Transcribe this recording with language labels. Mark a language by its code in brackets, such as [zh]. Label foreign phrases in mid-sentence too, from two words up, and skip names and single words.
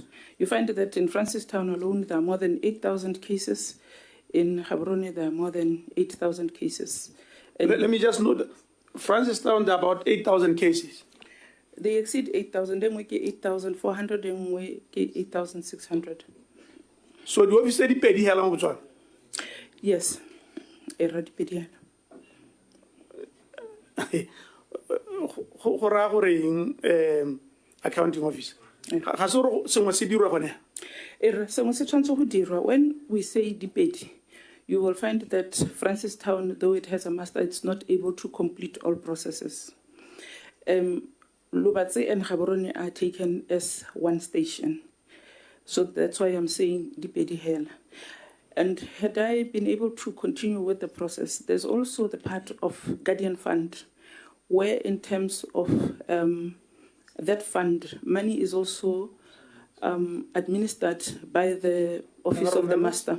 [en] You find that in Francistown alone, there are more than 8,000 cases. In Gaborone, there are more than 8,000 cases. And Let me just note, Francistown, there are about 8,000 cases. they exceed 8,000, then we get 8,400, then we get 8,600. So the office said, [tn] "Pedi hela mo Botswana." Yes, eradipediana. Go raya gore eng, [en] accounting office. [tn] Ga se gore sengwe se dirwa gone. [en] When we say dipedi, you will find that Francistown, though it has a master, it's not able to complete all processes. Lubatse and Gaborone are taken as one station. So that's why I'm saying [tn] dipedi hela. [en] And had I been able to continue with the process, there's also the part of Guardian Fund, where in terms of that fund, money is also administered by the Office of the Master.